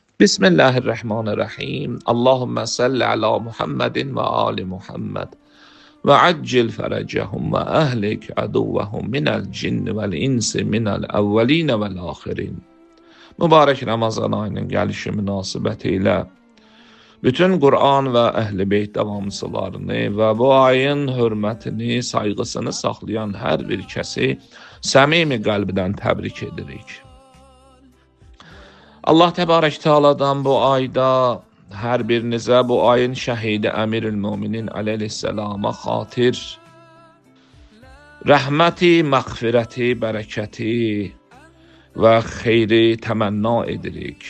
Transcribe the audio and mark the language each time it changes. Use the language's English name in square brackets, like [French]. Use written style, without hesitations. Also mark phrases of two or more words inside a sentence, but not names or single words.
[Arabic] بسم الله الرحمن الرحيم. اللهم صل على محمد وآل محمد. وعجل فرجهم وأهلك عدوهم من الجن والإنس من الأولين والآخرين. [Azerbaijani] Mübarek Ramazan ayının gəlişi münasibətilə bütün Qur'an və Əhl-i Beyt davamçılarını və bu ayın hörmətini, sayğısını saxlayan hər bir kəsi səmimi qəlbdən təbrik edirik. Allah Təbarək Teala'dan bu ayda hər birinizə bu ayın şəhidi Əmirül-Müminin əleyhissalama xatir rəhməti, məğfirəti, bərəkəti və xeyri təmənna edirik.